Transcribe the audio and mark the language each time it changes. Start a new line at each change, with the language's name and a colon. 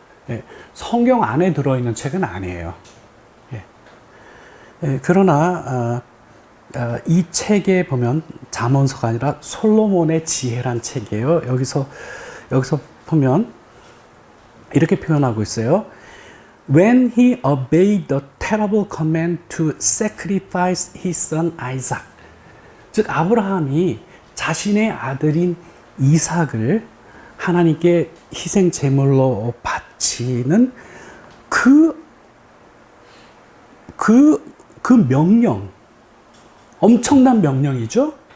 Korean: 예, 성경 안에 들어있는 책은 아니에요. 예, 그러나 이 책에 보면 잠언서가 아니라 솔로몬의 지혜란 책이에요. 여기서 보면 이렇게 표현하고 있어요.
English: When he obeyed the terrible command to sacrifice his son Isaac.
Korean: 즉 아브라함이 자신의 아들인 이삭을 하나님께 희생 제물로 바치는 그 그 명령, 엄청난 명령이죠.